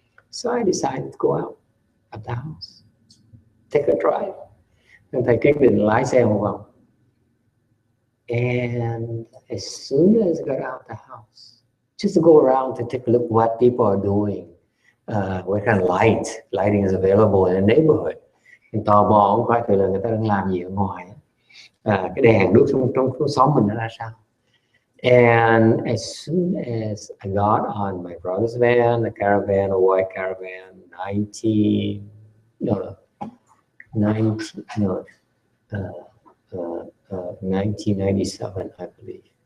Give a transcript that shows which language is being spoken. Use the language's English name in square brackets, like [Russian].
[English] So I decided to go out of the house, take a drive. [Vietnamese] Nên thầy quyết định lái xe một vòng. [English] And as soon as I got out the house, just to go around to take a look what people are doing, what kind of lighting is available in the neighborhood. [Vietnamese] Mình tò mò không coi thử là người ta đang làm gì ở ngoài. Cái đèn đuốc trong xóm mình nó ra sao. [English] And as soon as I got on my brother's van, a caravan, a white caravan, 1997, I believe.